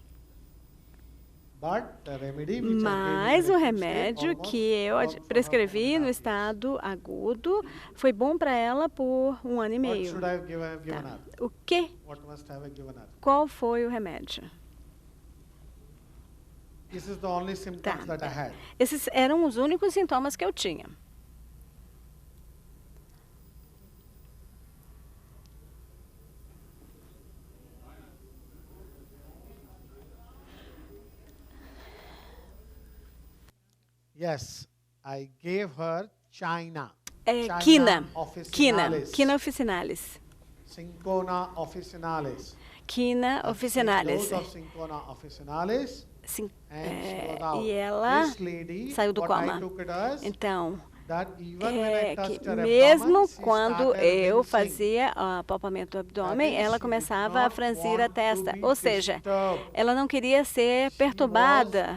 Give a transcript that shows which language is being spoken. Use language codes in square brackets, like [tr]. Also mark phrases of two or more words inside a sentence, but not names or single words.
[pt] Mas o remédio que eu prescrevi no estado agudo foi bom para ela por 1 ano e meio. Tá. O que? Qual foi o remédio? Tá. Esses eram os únicos sintomas que eu tinha. [en] Yes, I gave her China. Quina officinalis. Cinchona officinalis. Quina officinalis. Cinchona officinalis. [pt] E ela saiu do coma. Então, que mesmo quando eu fazia o apalpamento do abdômen, ela começava a franzir a testa. Ou seja, ela não queria ser perturbada.